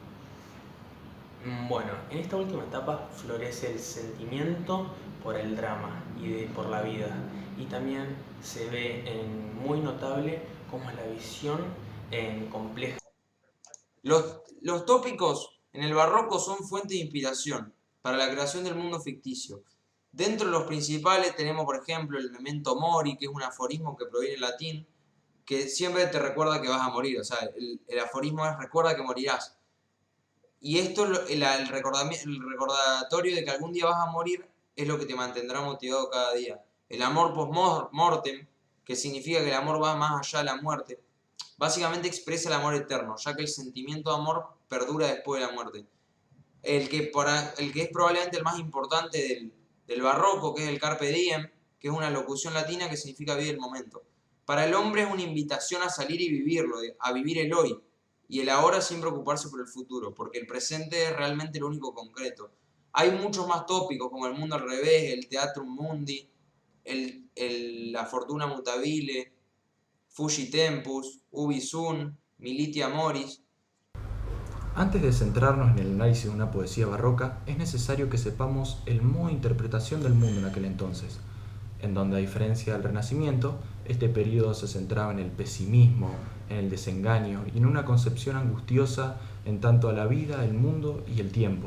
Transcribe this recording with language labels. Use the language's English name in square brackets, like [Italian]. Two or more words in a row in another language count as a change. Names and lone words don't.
[Spanish] Bueno, en esta última etapa florece el sentimiento por el drama y por la vida, y también se ve muy notable cómo es la visión compleja. Los tópicos en el barroco son fuente de inspiración para la creación del mundo ficticio. Dentro de los principales tenemos, por ejemplo, el [Latin] memento mori, [Spanish] que es un aforismo que proviene del latín, que siempre te recuerda que vas a morir. O sea, el aforismo es recuerda que morirás. Y esto, el recordatorio de que algún día vas a morir, es lo que te mantendrá motivado cada día. El amor post-mortem, que significa que el amor va más allá de la muerte, básicamente expresa el amor eterno, ya que el sentimiento de amor perdura después de la muerte. El que es probablemente el más importante del barroco, que es el [Latin] Carpe Diem, [Spanish] que es una locución latina que significa vivir el momento. Para el hombre es una invitación a salir y vivirlo, a vivir el hoy, y el ahora sin preocuparse por el futuro, porque el presente es realmente lo único concreto. Hay muchos más tópicos, como el mundo al revés, el [Latin] teatrum mundi, [Spanish] la [Latin] fortuna mutabile, Fugi Tempus, Ubi Sun, Militia Moris. [Spanish] Antes de centrarnos en el análisis de una poesía barroca, es necesario que sepamos el modo de interpretación del mundo en aquel entonces, en donde a diferencia del Renacimiento, este periodo se centraba en el pesimismo, en el desengaño y en una concepción angustiosa en tanto a la vida, el mundo y el tiempo.